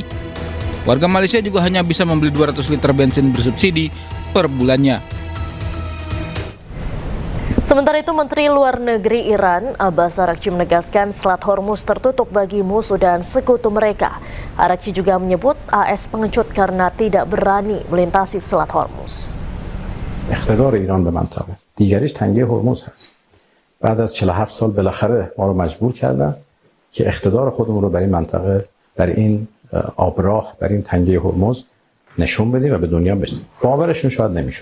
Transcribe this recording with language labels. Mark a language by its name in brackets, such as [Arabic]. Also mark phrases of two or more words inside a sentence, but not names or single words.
[Indonesian] Warga Malaysia juga hanya bisa membeli 200 liter bensin bersubsidi per bulannya. Sementara itu, Menteri Luar Negeri Iran, Abbas Araghchi menegaskan Selat Hormuz tertutup bagi musuh dan sekutu mereka. Araghchi juga menyebut AS pengecut karena tidak berani melintasi Selat Hormuz. [Persian] اقتدار ایران به منطقه دیگریش تنگه هرمز هست. بعد از 47 سال بالاخره ما رو مجبور کردن که اقتدار خودمون رو برای این منطقه، برای این آبراه، برای این تنگه هرمز نشون بدیم و به دنیا بدیم. باورشون شاید نمیشد.